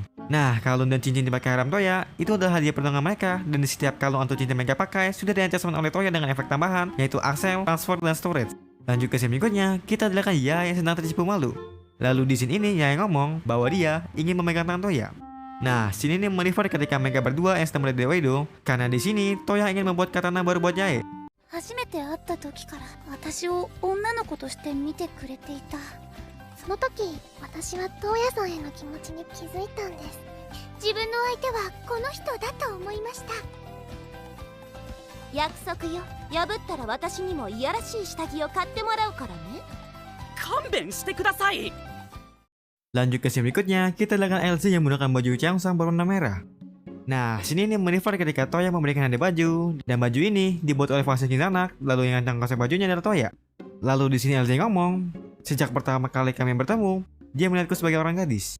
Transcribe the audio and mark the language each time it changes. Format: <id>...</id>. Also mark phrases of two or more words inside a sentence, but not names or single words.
<id>Nah, kalung dan cincin dipakai harem Toya, itu adalah hadiah pertunangan mereka, dan di setiap kalung atau cincin mereka pakai, sudah di-enchantment oleh Toya dengan efek tambahan, yaitu Accel, Transfer, dan Storage. Dan juga scene berikutnya, kita lihatkan Yae yang sedang tersipu malu. Lalu di scene ini, Yae ngomong bahwa dia ingin memegang tangan Toya. Nah, scene ini merefer ketika mereka berdua yang sedang melihat Dewa Edo, karena di sini Toya ingin membuat katana baru buat Yae.</id> <ja>初めて会った時から私を女の子として見てくれていた。その時私はトウヤさんへの気持ちに気づいたんです。自分の相手はこの人だと思いました。約束よ。破ったら私にもいやらしい下着を買ってもらうからね。勘弁してください。</ja> <id>Lanjut ke scene berikutnya, kita lihatkan LZ yang menggunakan baju Changsang berwarna merah. Nah, sini ini merefer ketika Toya memberikan hadiah baju, dan baju ini dibuat oleh fase Kinzanak, lalu yang ngangkat bajunya adalah Toya. Lalu di sini LZ ngomong, sejak pertama kali kami bertemu, dia melihatku sebagai orang gadis.</id>